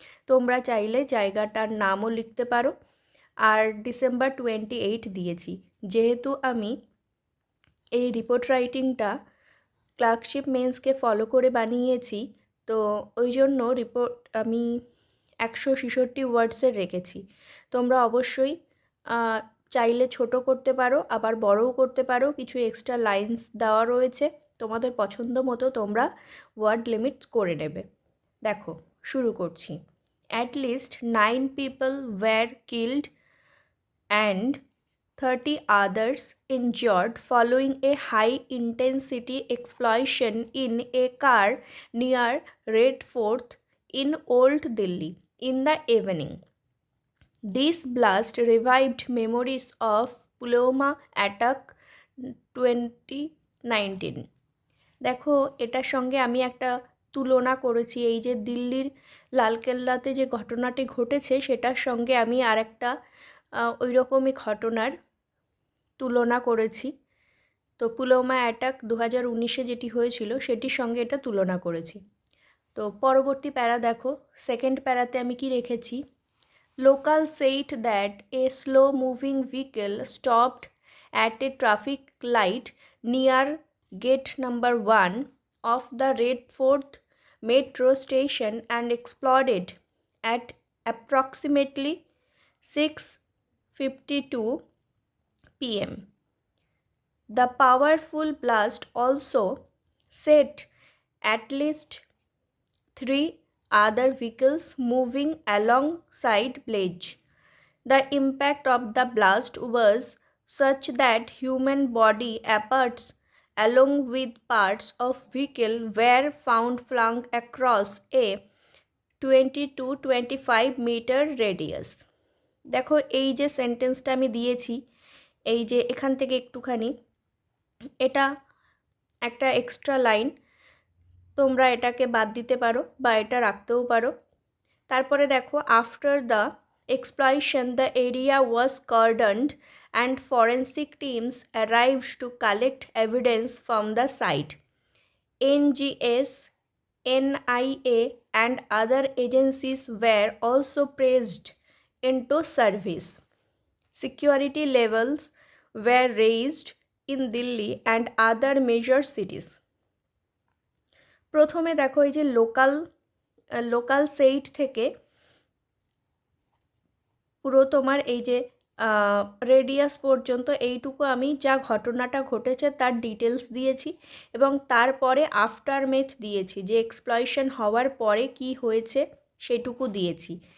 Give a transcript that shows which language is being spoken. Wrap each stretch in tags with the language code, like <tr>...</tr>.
<bn>তোমরা চাইলে জায়গাটার নামও লিখতে পারো। আর December 28 দিয়েছি, যেহেতু আমি এই রিপোর্ট রাইটিংটা ক্লার্কশিপ মেন্সকে ফলো করে বানিয়েছি, তো ওই জন্য রিপোর্ট আমি 166 ওয়ার্ডসের রেখেছি। তোমরা অবশ্যই চাইলে ছোট করতে পারো, আবার বড়ও করতে পারো। কিছু এক্সট্রা লাইন্স দেওয়া রয়েছে, তোমাদের পছন্দ মতো তোমরা ওয়ার্ড লিমিট করে নেবে। দেখো, শুরু করছি।</bn> <en>At least 9 people were killed and 30 others injured following a high-intensity explosion in a car near Red Fort in Old Delhi in the evening. This blast revived memories of Pulwama attack 2019.</en> <bn>দেখো, এটার সঙ্গে আমি একটা তুলনা করেছি। এই যে দিল্লির লালকেল্লাতে যে ঘটনাটি ঘটেছে সেটার সঙ্গে আমি আরেকটা ওই রকমই ঘটনার তুলনা করেছি। তো পুলওয়ামা অ্যাটাক 2019-এ যেটি হয়েছিল সেটির সঙ্গে এটা তুলনা করেছি। তো পরবর্তী প্যারা দেখো, সেকেন্ড প্যারাতে আমি কি রেখেছি,</bn> <en>Local said that a slow moving vehicle stopped at a traffic light near gate number 1 of the Red Fort metro station and exploded at approximately 6:52 p.m. The powerful blast also set at least 3 other vehicles moving alongside Blaze. The impact of the blast was such that human body parts along with parts of vehicle were found flung across a 20 to 25 meter radius.</en> <bn>দেখো, এই যে সেন্টেন্সটা আমি দিয়েছি, এই যে এখান থেকে একটুখানি, এটা একটা এক্সট্রা লাইন, তোমরা এটাকে বাদ দিতে পারো বা এটা রাখতেও পারো। তারপরে দেখো,</bn> <en>After the explosion the area was cordoned and forensic teams arrived to collect evidence from the site. NGS, NIA and other agencies were also pressed into service. Security levels were raised in Delhi and other major cities.</en> <bn>প্রথমে দেখো, এই যে local সেইট থেকে পুরো তোমার এই যে রেডিয়াস পর্যন্ত এইটুকু আমি যা ঘটনাটা ঘটেছে তার ডিটেলস দিয়েছি, এবং তারপরে আফটারমেথ দিয়েছি, যে এক্সপ্লয়শন হওয়ার পরে কি হয়েছে সেটুকু দিয়েছি।</bn>